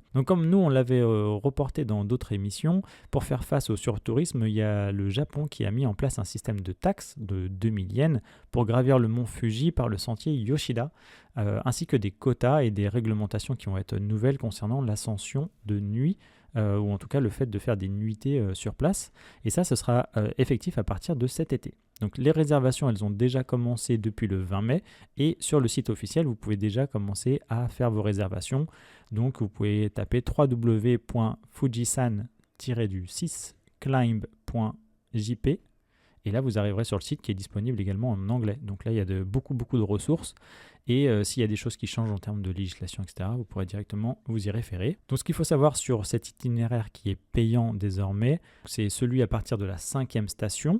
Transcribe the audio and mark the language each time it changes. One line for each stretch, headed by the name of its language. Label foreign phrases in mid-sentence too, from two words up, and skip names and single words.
French: Donc comme nous on l'avait reporté dans d'autres émissions, pour faire face au surtourisme, il y a le Japon qui a mis en place un système de taxes de 2000 yens pour gravir le mont Fuji par le sentier Yoshida, ainsi que des quotas et des réglementations qui vont être nouvelles concernant l'ascension de nuit, ou en tout cas le fait de faire des nuitées sur place. Et ça, ce sera effectif à partir de cet été. Donc les réservations, elles ont déjà commencé depuis le 20 mai, et sur le site officiel, vous pouvez déjà commencer à faire vos réservations. Donc vous pouvez taper www.fujisan-6climb.jp. Et là, vous arriverez sur le site qui est disponible également en anglais. Donc là, il y a beaucoup de ressources. Et s'il y a des choses qui changent en termes de législation, etc., vous pourrez directement vous y référer. Donc ce qu'il faut savoir sur cet itinéraire qui est payant désormais, c'est celui à partir de la 5e station.